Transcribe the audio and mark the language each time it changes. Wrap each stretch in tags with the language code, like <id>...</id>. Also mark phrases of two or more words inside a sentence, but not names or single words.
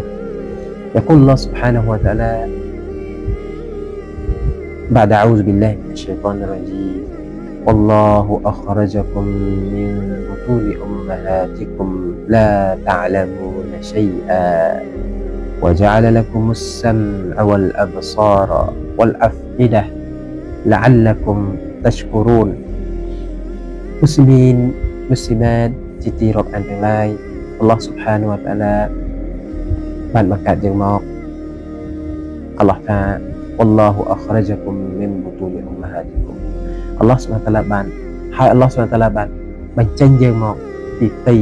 <ar>يقول الله سبحانه وتعالى بعد أعوذ بالله من الشيطان الرجيم والله أخرجكم من بطون أمهاتكم لا تعلمون شيئا وجعل لكم السمع والأبصار والأفئدة لعلكم تشكرون. مسلمين مسلمات</ar> <km>ជាទីរាប់អានទាំងឡាយអល់ឡោះ</km> <ar>سبحانه وتعالى</ar> <km>បានបង្កើតយើងមកអល់ឡោះថា</km> <ar>والله أخرجكم من بطون أمهاتكم</ar> <km>អល់ឡោះ</km> <ar>سبحانه وتعالى</ar> <km>បានហើយអល់ឡោះ</km> <ar>سبحانه وتعالى</ar> <km>បានបញ្ចេញយើងមកពីផ្ទៃ</km>